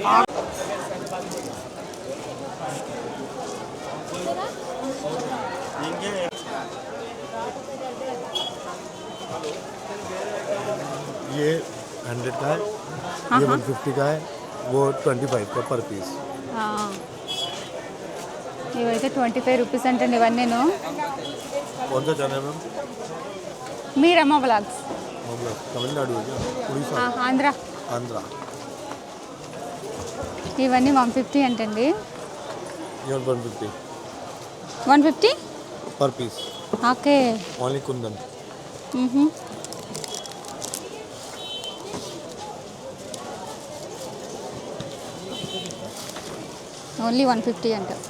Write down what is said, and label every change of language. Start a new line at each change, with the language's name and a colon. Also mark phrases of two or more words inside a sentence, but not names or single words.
Hindi: ये 100 का है, ये 150 का है, वो 25 का पर पीस.
Telugu: ఇవైతే 25 రూపీస్ అంటండి ఇవన్నీను.
Hindi: कौन सा चैनल है मैम? मीरामा ब्लॉग्स. मतलब तमिलनाडु है क्या? उड़ीसा?
Telugu: ఆంధ్ర.
Hindi: आंध्रा.
Telugu: ఇవన్నీ 150 అంటండి.
Hindi: ये 150 150 पर पीस.
Telugu: ఓకే.
Hindi: ओनली कुंदन.
Telugu: ఓన్లీ 150 అంట.